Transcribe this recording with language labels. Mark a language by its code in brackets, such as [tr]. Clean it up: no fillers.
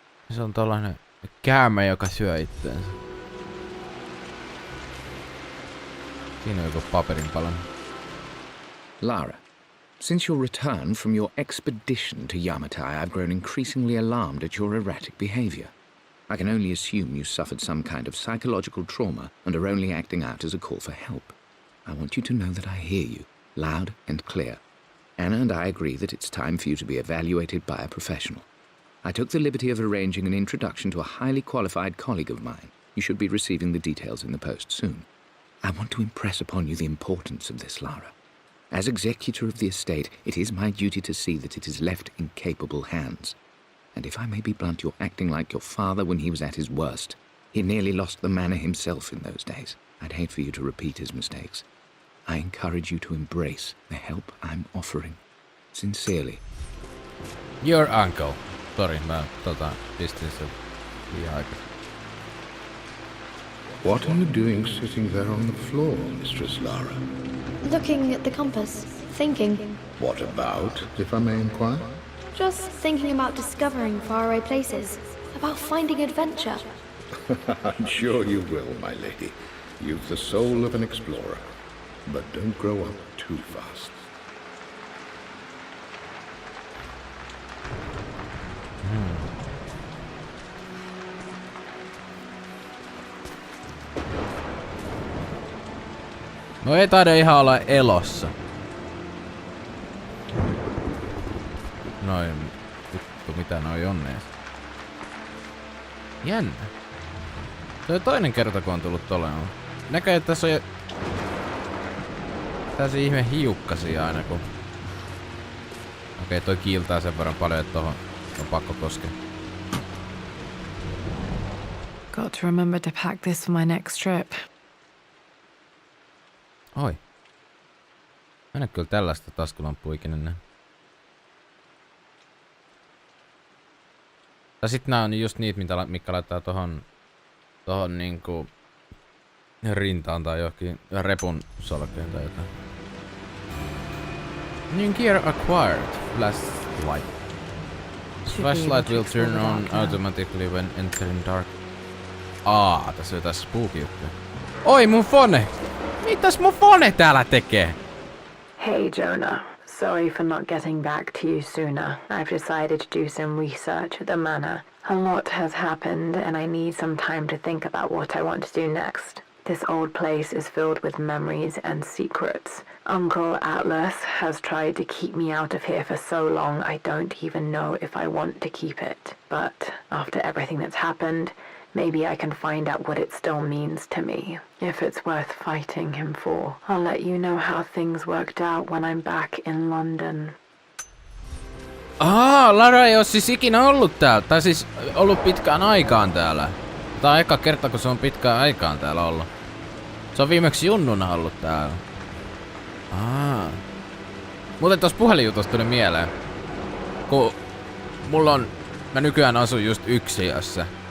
[fi] Se on tollanen käärme, joka syö itteensä. Siinä on joku paperinpalan. [en] Lara, since your return from your expedition to Yamatai, I've grown increasingly alarmed at your erratic behavior. I can only assume you suffered some kind of psychological trauma and are only acting out as a call for help. I want you to know that I hear you, loud and clear. Anna and I agree that it's time for you to be evaluated by a professional. I took the liberty of arranging an introduction to a highly qualified colleague of mine. You should be receiving the details in the post soon. I want to impress upon you the importance of this, Lara. As executor of the estate, it is my duty to see that it is left in capable hands. And if I may be blunt, you're acting like your father when he was at his worst. He nearly lost the manor himself in those days. I'd hate for you to repeat his mistakes. I encourage you to embrace the help I'm offering. Sincerely. Your uncle. [fi] Sori, mä pistin sen liian aikaisin. [en] What are you doing sitting there on the floor, Mistress Lara? Looking at the compass, thinking. What about, if I may inquire? Just thinking about discovering faraway places, about finding adventure. I'm sure you will, my lady. You've the soul of an explorer. But don't grow up too fast. [fi] No ei taida ihan olla elossa. Noin. Vittu mitä noi on ees. Jännä. Se on toinen kerta kun on tullut tolleen. Näkee että tässä on tällaisia ihme hiukkasia aina kun... Okei, toi kiiltää sen verran paljon, että tohon on pakko koskea. [en] Got to remember to pack this for my next trip. Oi. [fi] Mä en oo kyllä tällaista taskulamppua ikinä näin. Tai sit nää on just niitä, mitkä laittaa tohon niinku rintaan tai johonkin repun solkeen tai jotain. [en] New gear acquired. Flashlight. Flashlight will turn on automatically when entering dark. [fi] Tässä on jotain spooky juttuja. Oi mun fone! Mitäs mun fone täällä tekee? [en] Hey Jonah, sorry for not getting back to you sooner. I've decided to do some research at the manor. A lot has happened and I need some time to think about what I want to do next. This old place is filled with memories and secrets. Uncle Atlas has tried to keep me out of here for so long I don't even know if I want to keep it. But after everything that's happened, maybe I can find out what it still means to me. If it's worth fighting him for. I'll let you know how things worked out when I'm back in London. [fi] Lara ei oo siis ikinä ollut täällä. Tai siis ollut pitkään aikaan täällä. Tää on eka kerta kun se on pitkään aikaan täällä ollut. Se on viimeksi junnuna ollut täällä. Muuten tossa puhelinjutusta tuli mieleen. Kun mä nykyään asun just yksiössä.